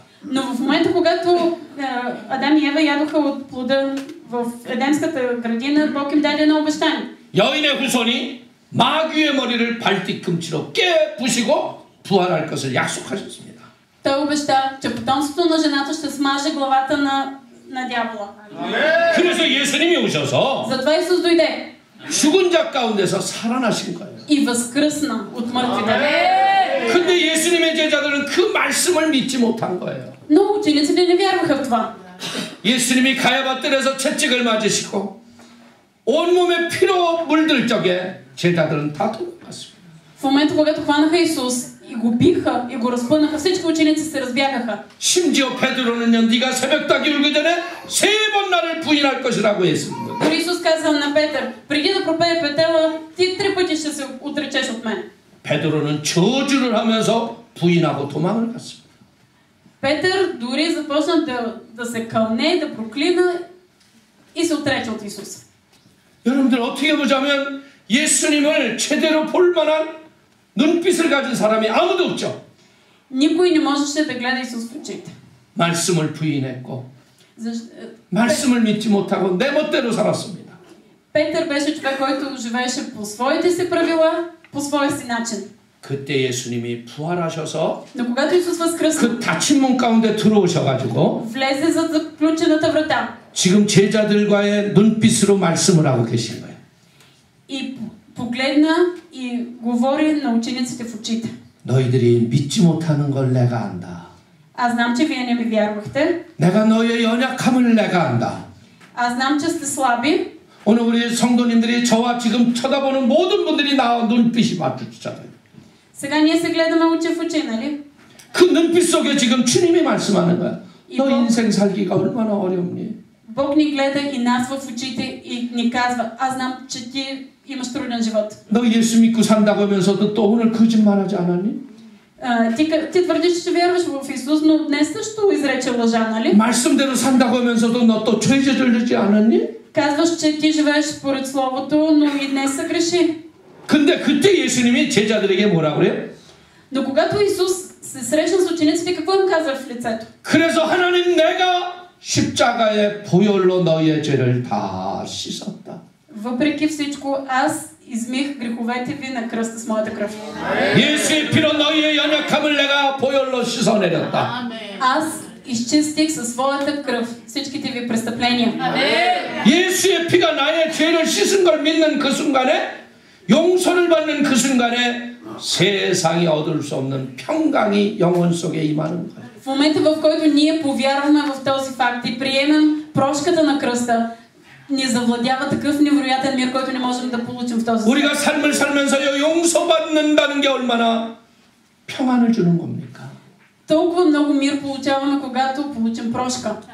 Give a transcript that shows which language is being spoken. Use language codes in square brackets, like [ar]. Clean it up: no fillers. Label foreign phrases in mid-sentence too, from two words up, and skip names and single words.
[bg] Но в момента, когато Адам и Ева ядоха от плода в Едемската градина, Бог им даде едно обещание. [ko] 여인의 후손이 마귀의 머리를 발뒤꿈치로 깨부시고 부활할 것을 약속하셨습니다. [bg] Той обеща, че потомството на жената ще смаже главата на дявола. [ko] 그래서 예수님이 오셔서 [bg] Затова Исус дойде [ko] 죽은 자 가운데서 살아나신 거예요. [bg] и възкръсна от мъртвите. [ko] 근데 예수님의 제자들은 그 말씀을 믿지 못한 거예요. [bg] Но учениците не вярваха в това. [ko] 예수님이 가야바뜰에서 채찍을 맞으시고 온몸에 피로 물들 적에 제자들은 다 도망갔습니다. [bg] В момента, когато хванаха Исус и го биха и го разпънаха, всички ученици се разбягаха. [ko] 심지어 베드로는요, 네가 새벽닭이 울기 전에 3번 나를 부인할 것이라고 했습니다. [bg] Дори Исус каза на Петър, преди да пропее петела, ти 3 пъти ще се отречеш от мен. [ko] 베드로는 저주를 하면서 부인하고 도망을 갔습니다. [bg] Петър дори започна да се кълне, да проклина и се отрече от Исус. [ko] 여러분들 어떻게 보자면 예수님을 제대로 볼 만한 눈빛을 가진 사람이 아무도 없죠. [bg] Никой не можеше да гледа Исус в очите. [ko] 말씀을 부인했고 말씀을 믿지 못하고 내 멋대로 살았습니다. [bg] Петър беше човек, който живееше по своите си правила, по своя си начин. [ko] 그때 예수님이 부활하셔서 [bg] Но когато Исус възкръсна, [ko] 그 닫힌 문 가운데 들어오셔가지고 [bg] влезе зад заключената врата [ko] 지금 제자들과의 눈빛으로 말씀을 하고 계신 거예요. [bg] и погледна и говори на учениците в очите. [ko] 너희들이 믿지 못하는 걸 내가 안다. [bg] Аз знам, че вие не ми вярвахте. [ko] 내가 너희의 연약함을 내가 안다. [bg] Аз знам, че сте слаби. [ko] 오늘 우리 성도님들이 저와 지금 쳐다보는 모든 분들이 나와 눈빛이 마주치잖아요. [bg] Сега ние се гледаме очи в очи, нали? [ko] 그 눈빛 속에 지금 주님이 말씀하는 거야. 너 인생 살기가 얼마나 어렵니? [bg] Бог ни гледа и нас в очите и ни казва, аз знам, че ти имаш труден живот. [ko] 너 예수 믿고 산다고 하면서도 또 오늘 거짓말하지 않았니? [bg] Ти твърдиш, че вярваш в Исус, но днес също изрече лъжа, нали? [ko] 말씀대로 산다고 하면서도 너 또 죄 저지르지 않았니? [bg] Казваш, че ти живееш според Словото, но и днес се греши. [ko] 근데 그때 예수님이 제자들에게 뭐라 그래요? [bg] Но когато Исус се срещна с учениците, какво им казва в лицето? [ko] 그래서 하나님 내가 십자가의 보혈로 너희의 죄를 다 씻었다. [bg] Въпреки всичко, аз измих греховете ви на кръста с моята кръв. [ko] 예수의 피로 너희의 연약함을 내가 보혈로 씻어내렸다. [bg] Аз изчистих със своята кръв всичките ви престъпления. [ko] 예수의 피가 나의 죄를 씻은 걸 믿는 그 순간에 용서를 받는 그 순간에 세상이 얻을 수 없는 평강이 영혼 속에 임하는 거예요. [bg] В момента, в който ние повярваме в този факт и приемем прошката на кръста, ни завладява такъв невероятен мир, който не можем да получим в този свят. [ko] 우리가 삶을 살면서 용서받는다는 게 얼마나 평안을 주는 겁니까? [bg] Толкова много мир получаваме, когато получим прошка.